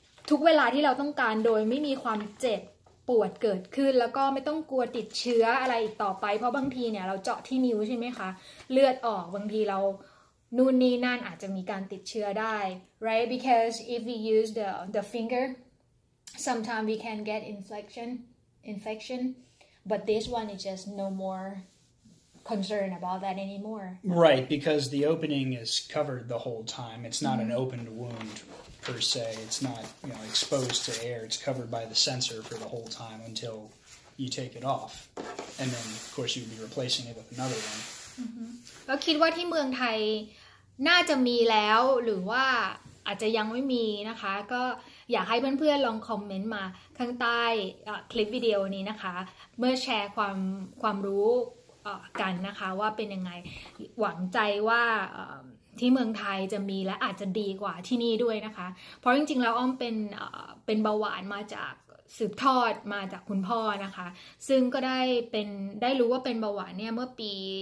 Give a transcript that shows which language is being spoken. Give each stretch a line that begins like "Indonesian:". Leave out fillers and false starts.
Thai: ทุกเวลาที่เราต้องการโดยไม่มีความเจ็บปวดเกิดขึ้นแล้วก็ไม่ต้องกลัวติดเชื้ออะไรอีกต่อไปเพราะบางทีเนี่ยเราเจาะที่นิ้วใช่ไหมคะเลือดออกบางทีเรานู่นนี่นั่นอาจจะมีการติดเชื้อได้ right because if we use the finger sometimes we can get infection but this one is just no more concern about that anymore.
English: Right, because the opening is covered the whole time. It's not an opened wound per se. It's not, exposed to air. It's covered by the sensor for the whole time until you take it off. And then, of course, you'd be replacing it with another one.
Thai: ก็คิดว่าที่เมืองไทยน่าจะมีแล้วหรือว่าอาจจะยังไม่มีนะคะก็อยากให้เพื่อนๆลองคอมเมนต์มาข้างใต้คลิปวิดีโอนี้นะคะเมื่อแชร์ความรู้กันนะคะว่าเป็นยังไงหวังใจว่าที่เมืองไทยจะมีและอาจจะดีกว่าที่นี่ด้วยนะคะเพราะจริงๆแล้วอ้อมเป็นเบาหวานมาจากสืบทอดมาจากคุณพ่อนะคะซึ่งก็ได้รู้ว่าเป็นเบาหวานเนี่ยเมื่อปี